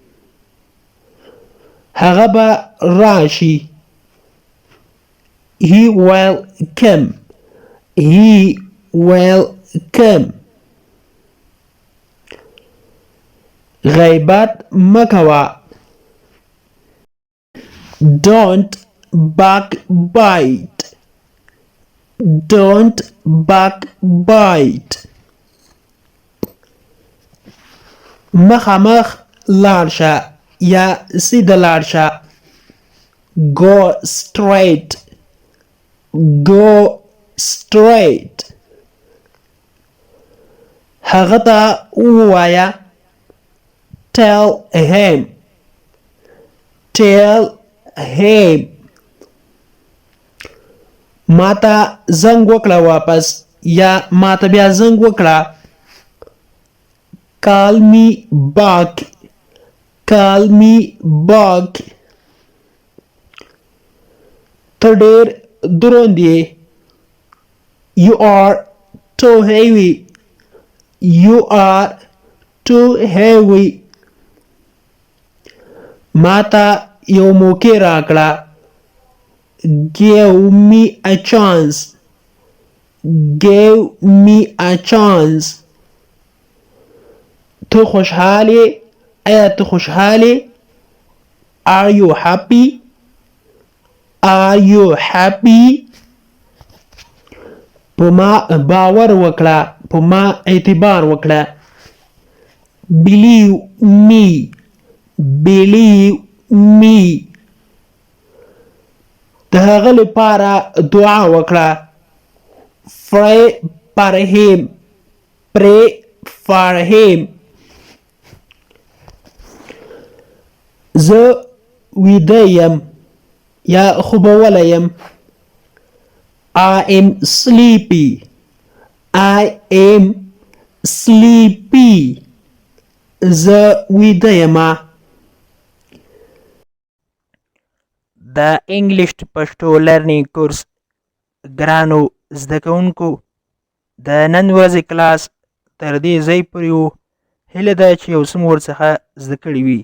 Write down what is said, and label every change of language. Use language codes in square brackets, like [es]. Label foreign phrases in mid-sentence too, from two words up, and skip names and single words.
[ps] هغه به راشي. [en] He will come. He will come. [ps] غیبت مکوه. [en] Don't backbite. Don't backbite. [ps] مخامخ لاړ شه یا سیده لاړ شه. [en] Go straight. Go straight. [ps] هغه ته ووایه. [en] Tell him. Tell him. [ps] ما ته زنګ وکړه واپس یا ما ته بیا زنګ وکړه. [en] Call me back. Call me back. [ps] ته ډېر دروند یې. [en] You are too heavy. You are too heavy. [ps] ما ته یو موقع راکړه. [en] Give me a chance. gave me a chance. [fa] تو خوشحالی؟ آیا تو خوشحالی؟ [en] Are you happy? Are you happy? [ps] په ما باور وکړه، په ما اعتبار وکړه. [en] Believe me. Believe me. [ps] د هغه لپاره دعا وکړه. [en] Pray for him. Pray for him. [ps] زه ویده یم یا خوبولی یم. [en] I am sleepy. I am sleepy. [ps] زه ویده یم. د انګلیش پښتو [en] learning course [ps] ګرانو زده کوونکو د نن ورځې کلاس تر دې ځای پورې و. هیله ده چې یو څه مو ورڅخه زده کړي وي.